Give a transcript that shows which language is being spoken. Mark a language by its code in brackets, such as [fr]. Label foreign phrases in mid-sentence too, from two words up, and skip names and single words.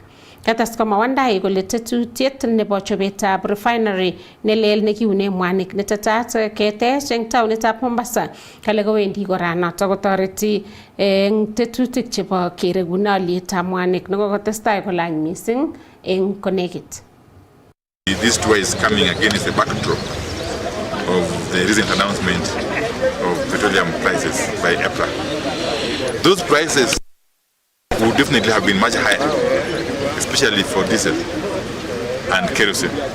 [kln] Kates koma Wandayi kole tetutiet nebo chobetab refinery nelel nekiune mwanik netetat ketech eng taonitab Mombasa kale kowendi kora noto kotoreti eng tetutik chebo kerekune alietab mwanik nekokotestai kolany mising eng konekit. [en] This tour is coming against the backdrop of the recent announcement of petroleum prices by EPRA. Those prices would definitely have been much higher, especially for diesel and kerosene.